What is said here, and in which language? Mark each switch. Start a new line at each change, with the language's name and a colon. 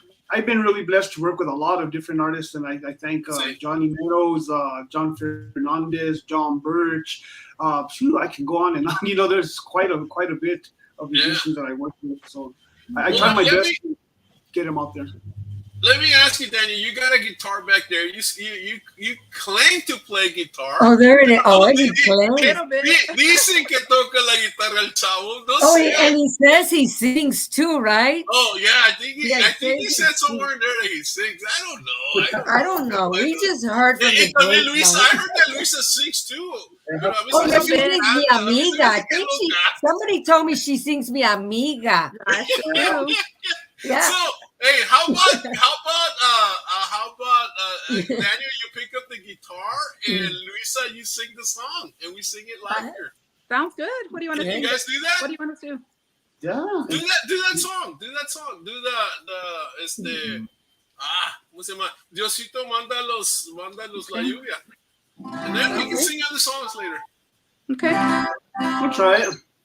English: I've been really blessed to work with a lot of different artists, and I thank Johnny Meadows, John Fernandez, John Birch. I can go on and on. You know, there's quite a bit of musicians that I work with, so I try my best to get them out there. Let me ask you, Daniel. You got a guitar back there. You claim to play guitar. Oh, there it is. Oh, he claims.
Spanish: Dicen que toca la guitarra el chavo.
English: And he says he sings too, right? Oh yeah, I think he said somewhere in there that he sings. I don't know. We just heard from the Luisa. I heard that Luisa sings too. She sings Mi Amiga. I think somebody told me she sings Mi Amiga. Yeah. So, hey, how about Daniel? You pick up the guitar and Luisa, you sing the song, and we sing it live here. Sounds good. What do you want to do? You guys do that? What do you want to do? Yeah. Do that song. Do
Spanish: ¿cómo se llama? Diosito mándalos la lluvia.
English: And then we can sing other songs later. Okay. We'll try it.